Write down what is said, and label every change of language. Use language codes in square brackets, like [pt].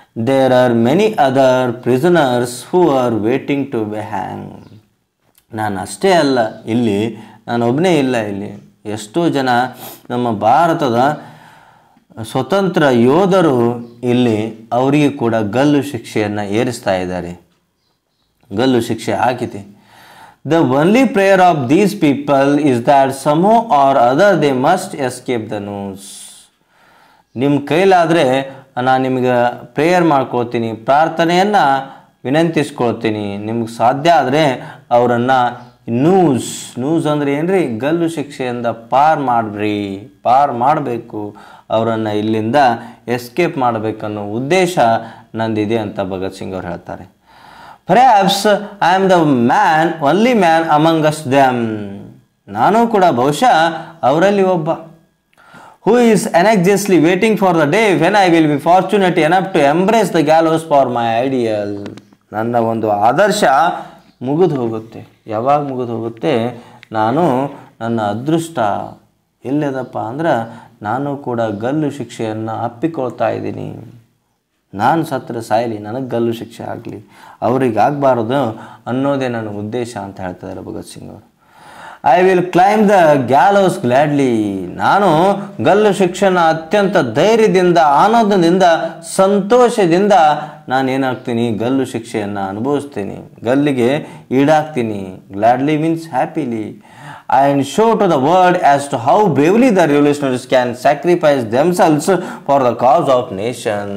[en] There are many other prisoners who are waiting to be hang. [kn] ನಾನು ಅಷ್ಟೇ ಅಲ್ಲ, ಇಲ್ಲಿ ನಾನು ಒಬ್ಬನೇ ಇಲ್ಲ, ಇಲ್ಲಿ ಎಷ್ಟೋ ಜನ ನಮ್ಮ ಭಾರತದ ಸ್ವತಂತ್ರ ಯೋಧರು ಇಲ್ಲಿ ಅವರಿಗೆ ಕೂಡ ಗಲ್ಲು ಶಿಕ್ಷೆಯನ್ನು ಏರಿಸ್ತಾ ಇದ್ದಾರೆ. ಗಲ್ಲು ಶಿಕ್ಷೆ ಆಗಿದೆ. [en] The only prayer of these people is that somehow or other they must escape the noose. [kn] ನಿಮ್ಮ ಕೈಲಾದರೆ ನಾನು ನಿಮಗೆ ಪ್ರೇಯರ್ ಮಾಡ್ಕೊಳ್ತೀನಿ, ಪ್ರಾರ್ಥನೆಯನ್ನು ವಿನಂತಿಸ್ಕೊಳ್ತೀನಿ. ನಿಮ್ಗೆ ಸಾಧ್ಯ ಆದರೆ ಅವರನ್ನು ನ್ಯೂಸ್ ಅಂದರೆ ಏನ್ರಿ? ಗಲ್ಲು ಶಿಕ್ಷೆಯಿಂದ ಪಾರ್ ಮಾಡಬೇಕು, ಅವರನ್ನು ಇಲ್ಲಿಂದ ಎಸ್ಕೇಪ್ ಮಾಡಬೇಕನ್ನೋ ಉದ್ದೇಶ ನಂದಿದೆ ಅಂತ ಭಗತ್ ಸಿಂಗ್ ಅವರು ಹೇಳ್ತಾರೆ. [en] Perhaps I am the only man among us them. [kn] ನಾನು ಕೂಡ ಬಹುಶಃ ಅವರಲ್ಲಿ ಒಬ್ಬ. [en] Who is anxiously waiting for the day when I will be fortunate enough to embrace the gallows for my ideal. [kn] ನನ್ನ ಒಂದು ಆದರ್ಶ ಮುಗಿದು ಹೋಗುತ್ತೆ. ಯಾವಾಗ ಮುಗಿದು ಹೋಗುತ್ತೆ? ನಾನು ನನ್ನ ಅದೃಷ್ಟ ಎಲ್ಲಿದಪ್ಪ ಅಂದ್ರೆ ನಾನು ಕೂಡ ಗಲ್ಲು ಶಿಕ್ಷೆಯನ್ನು ಅಪ್ಪಿಕೊಳ್ತಾ ಇದ್ದೀನಿ. ನಾನು ಸತ್ರ ಸಾಯಲಿ, ನನಗೆ ಗಲ್ಲು ಶಿಕ್ಷೆ ಆಗಲಿ, ಅವ್ರಿಗೆ ಆಗಬಾರ್ದು ಅನ್ನೋದೇ ನನ್ನ ಉದ್ದೇಶ ಅಂತ ಹೇಳ್ತಿದ್ದಾರೆ ಭಗತ್ ಸಿಂಗ್ ಅವರು. [en] I will climb the gallows gladly. [kn] ನಾನು ಗಲ್ಲು ಶಿಕ್ಷೆನ ಅತ್ಯಂತ ಧೈರ್ಯದಿಂದ, ಆನಂದದಿಂದ, ಸಂತೋಷದಿಂದ ನಾನೇನಾಗ್ತೀನಿ? ಗಲ್ಲು ಶಿಕ್ಷೆಯನ್ನು ಅನುಭವಿಸ್ತೀನಿ, ಗಲ್ಲಿಗೆ ಈಡಾಗ್ತೀನಿ. [en] Gladly means happily. And show to the world as to how bravely the revolutionaries can sacrifice themselves for the cause of nation.